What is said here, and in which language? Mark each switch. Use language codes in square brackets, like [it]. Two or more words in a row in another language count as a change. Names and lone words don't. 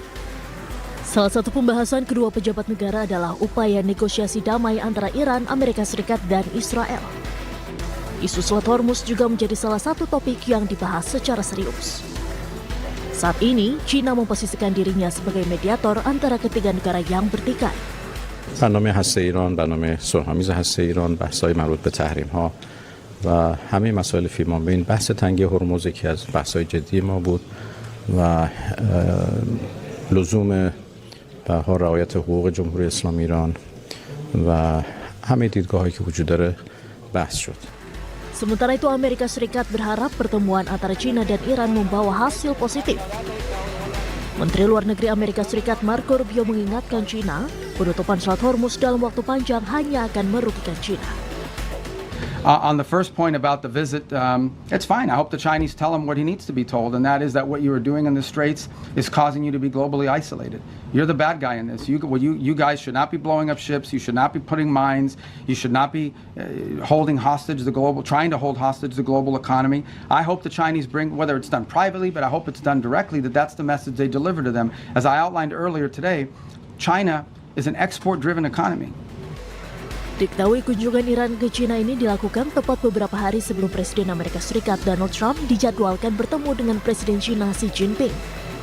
[id] Salah satu pembahasan kedua pejabat negara adalah upaya negosiasi damai antara Iran, Amerika Serikat, dan Israel. Isu Selat Hormuz juga menjadi salah satu topik yang dibahas secara serius. Saat ini, China memposisikan dirinya sebagai mediator antara ketiga negara yang bertikai. [fa] برنامه هسته ایران، برنامه صلح‌آمیز هسته ایران، بحث‌های مربوط به تحریم‌ها و همه مسائل فیما بین بحث تنگی هرمز یکی از بحث‌های جدی ما بود و لزوم رعایت حقوق جمهوری اسلامی ایران و همه دیدگاه‌هایی که وجود داره بحث شد. [id] Sementara itu, Amerika Serikat berharap pertemuan antara China dan Iran membawa hasil positif. Menteri Luar Negeri Amerika Serikat Marco Rubio mengingatkan China, penutupan Selat Hormuz dalam waktu panjang hanya akan merugikan China. [en] On the first point about the visit, it's fine. I hope the Chinese tell him what he needs to be told, and that is that what you are doing in the Straits is causing you to be globally isolated. You're the bad guy in this. You guys should not be blowing up ships. You should not be putting mines. You should not be trying to hold hostage the global economy. I hope the Chinese bring, whether it's done privately, but I hope it's done directly, that's the message they deliver to them. As I outlined earlier today, China is an export-driven economy. [id] Diketahui kunjungan Iran ke China ini dilakukan tepat beberapa hari sebelum Presiden Amerika Serikat Donald Trump dijadwalkan bertemu dengan Presiden China Xi Jinping.